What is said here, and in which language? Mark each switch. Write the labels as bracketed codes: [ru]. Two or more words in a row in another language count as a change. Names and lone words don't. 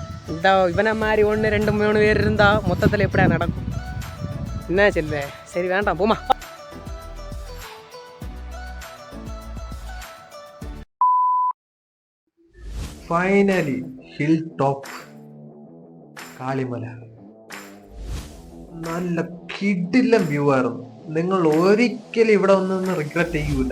[ta] இந்த இவனை மாதிரி 1 2 3 பேர் இருந்தால் மொத்தத்தில் எப்படியா நடக்கும்? என்ன செல்ல, சரி வேண்டாம் போமா. [en] finally hill top [ml] കാളിമല. നല്ല കിടിലം വ്യൂ ആയിരുന്നു. നിങ്ങൾ ഒരിക്കലും ഇവിടെ ഒന്നും റിഗ്രറ്റ് ചെയ്യൂല.